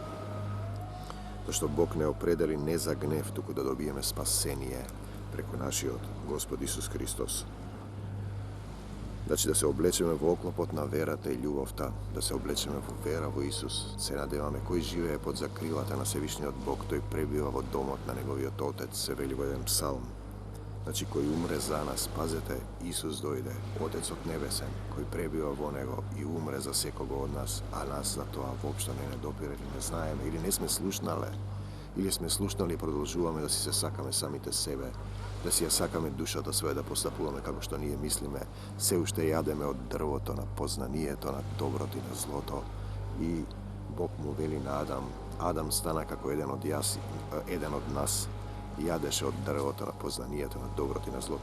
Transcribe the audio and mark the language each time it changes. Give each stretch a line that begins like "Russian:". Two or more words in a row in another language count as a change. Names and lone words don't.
Macedonian: Зашто Бог не определи не за гнев, туку да добиеме спасение преку нашиот Господ Исус Христос. Значи да се облечеме во оклопот на верата и љубовта, да се облечеме во вера во Исус. Се надеваме, кој живее под закрилата на Севишниот Бог, тој пребива во домот на Неговиот Отец, се вели во еден псалм. значи кој умре за нас. Пазите, Исус дојде, Отец од небесен, кој пребива во него и умре за секого од нас, а нас за то уопште не допире, не знаеме, или не сме слушнале, или сме слушнали и продолжуваме да си се сакаме самите себе, да си ја сакаме душата своја, да постапуваме како што ние мислиме, се уште јадеме од дрвото на познанието, на доброто и на злото. И Бог му вели на Адам стана како еден од нас, јадеше од дрвото на познанието, на доброто и на злото.